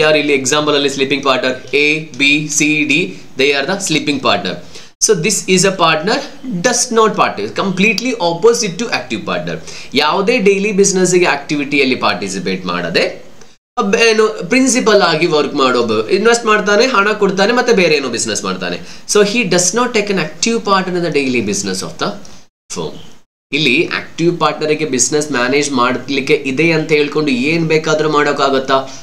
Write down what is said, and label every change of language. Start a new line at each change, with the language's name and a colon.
Kannada: ಯಾರು ಇಲ್ಲಿ ಎಕ್ಸಾಂಪಲ್ ಅಲ್ಲಿ sleeping partner ABCD,
English: they are the sleeping partner. So this is a partner does not participate, completely opposite to active partner.
Kannada: ಯಾವುದೇ daily business ಗೆ ಆಕ್ಟಿವಿಟಿಯಲ್ಲಿ participate ಮಾಡದೆ ಏನು principal ಆಗಿ work ಮಾಡೋದು, ಇನ್ವೆಸ್ಟ್ ಮಾಡ್ತಾನೆ, ಹಣ ಕೊಡ್ತಾನೆ, ಮತ್ತೆ ಬೇರೆ ಏನೋ ಬಿಸ್ನೆಸ್ ಮಾಡ್ತಾನೆ.
English: So he does not take an active partner in the daily business of the firm.
Kannada: ಇಲ್ಲಿ ಆಕ್ಟಿವ್ ಪಾರ್ಟ್ನರ್ಗೆ ಬಿಸ್ನೆಸ್ ಮ್ಯಾನೇಜ್ ಮಾಡಲಿಕ್ಕೆ ಇದೆ ಅಂತ ಹೇಳ್ಕೊಂಡು ಏನ್ ಬೇಕಾದ್ರೂ ಮಾಡೋಕ್ಕಾಗತ್ತಾ?